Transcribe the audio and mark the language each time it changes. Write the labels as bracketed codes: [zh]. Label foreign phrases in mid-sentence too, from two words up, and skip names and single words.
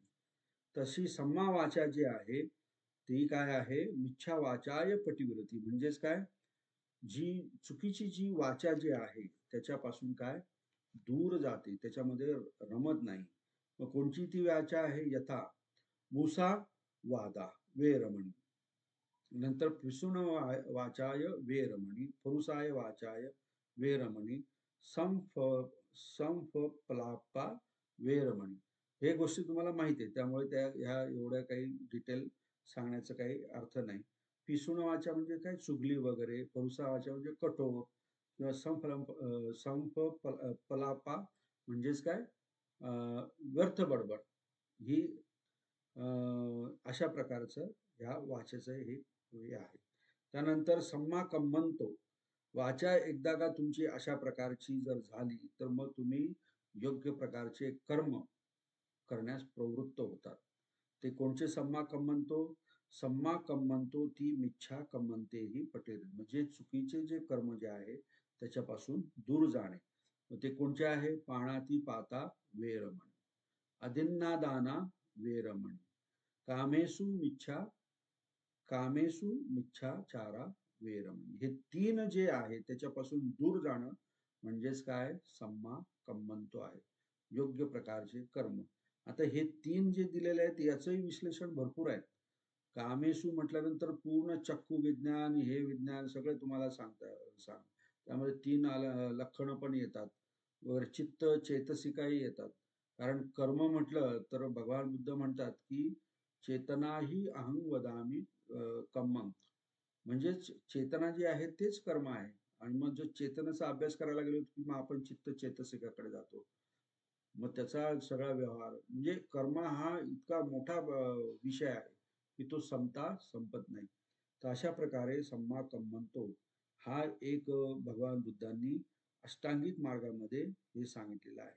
[mr] तशी [pi] सम्मा वाचा [mr] जी आहे ती काय आहे, [pi] मिच्छा वाचाय पटिव्रती. [mr] म्हणजेच काय, जी चुकीची जी वाचा जी आहे त्याच्यापासून काय दूर जाते, त्याच्यामध्ये रमत नाही. मग कोणची ती वाचा आहे, [pi] यथा मूसा वादा वेरमणी, नंतर पिसुण वाचाय वेरमणी, पुरुषाय वाचाय वेरमणी, संफ पलापा वेरमणी. [mr] हे गोष्टी तुम्हाला माहिती आहे, त्यामुळे त्या ह्या एवढ्या काही डिटेल सांगण्याचा काही अर्थ नाही. [pi] पिसुण वाचा [mr] म्हणजे काय, चुगली वगैरे. [pi] परुसा वाचा [mr] म्हणजे कठोर किंवा [pi] संफ पलापा [mr] म्हणजेच काय, व्यर्थ बडबड. ही अशा प्रकारचं ह्या वाचेचं हे आहे. त्यानंतर [pi] सम्मा कम्मंतो [mr] वाचा एकदा का तुमची अशा प्रकारची जर झाली तर मग तुम्ही योग्य प्रकारचे कर्म करण्यास प्रवृत्त होतात. ते कोणचे [pi] सम्मा कम्मंतो? सम्मा कम्मंतो [mr] ती [pi] मिच्छा कम्मंते [mr] ही पटेल. म्हणजे चुकीचे जे कर्म जे आहे त्याच्यापासून दूर जाणे. ते कोणचे आहे? [pi] पाणाती पाता वेरमणी, अदिन्नादाना वेरमणी, कामेसु मिच्छाचारा वेरमणी. [mr] हे तीन जे आहे त्याच्यापासून दूर जाणं म्हणजेच काय, [pi] सम्मा कम्मंतो [mr] आहे, योग्य प्रकारचे कर्म. आता हे तीन जे दिलेले आहेत याचंही विश्लेषण भरपूर आहे. कामेसु म्हटल्यानंतर पूर्ण चक्कू विज्ञान, हे विज्ञान सगळे तुम्हाला सांग. त्यामध्ये 3 लक्षणं पण येतात वगैरे, चित्त चैतसिकाही येतात. कारण कर्म म्हटलं तर भगवान बुद्ध म्हणतात की [pi] चेतना ही अहं वदामी कम्मं. [mr] म्हणजेच चेतना जी आहे तेच कर्म आहे. आणि मग जो चेतनेचा अभ्यास करायला गेलो की मग आपण चित्त चैतसिकाकडे जातो. मग त्याचा सगळा व्यवहार म्हणजे कर्म हा इतका मोठा विषय आहे की तो संपत नाही. तर अशा प्रकारे [pi] सम्मा कम्मंतो [mr] हा एक भगवान बुद्धांनी अष्टांगिक मार्गामध्ये हे सांगितलेलं आहे.